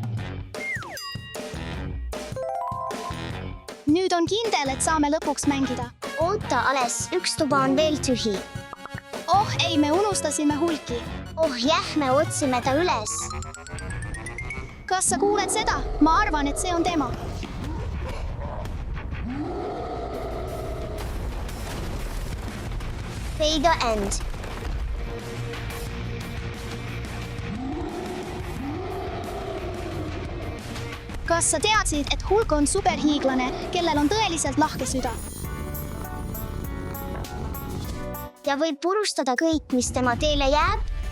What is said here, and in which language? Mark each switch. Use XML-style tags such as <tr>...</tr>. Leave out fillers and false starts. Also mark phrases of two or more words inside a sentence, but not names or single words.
<et>Nüüd on kindel, et saame lõpuks mängida. Oota, Ales, üks tuba on veel tühi. Oh ei, me unustasime Hulki. Oh jah, me otsime ta üles. kas sa kuuled seda? Ma arvan, et see on tema.</et> <en>Pay the end.</en> <et>Kas sa teadsid, et Hulk on superhiiglane, kellel on tõeliselt lahke süda? Ja võib purustada kõik, mis tema teele jääb?</et>